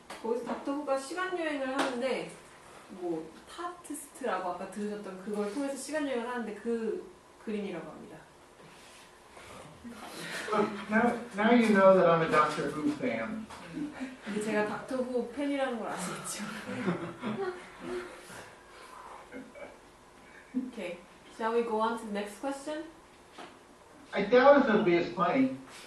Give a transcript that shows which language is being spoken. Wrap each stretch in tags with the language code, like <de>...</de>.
<ko>거기서 닥터 후가 시간 여행을 하는데 타티스트라고 아까 들으셨던 그걸 통해서 시간 여행을 하는데 그 그림이라고 합니다.</ko> <en>Now you know that I'm a Doctor Who fan.</en> <ko>근데 제가 닥터 후 팬이라는 걸 아시겠죠?</ko> <en>Okay, shall we go on to the next question? I doubt if it'll be as funny.</en>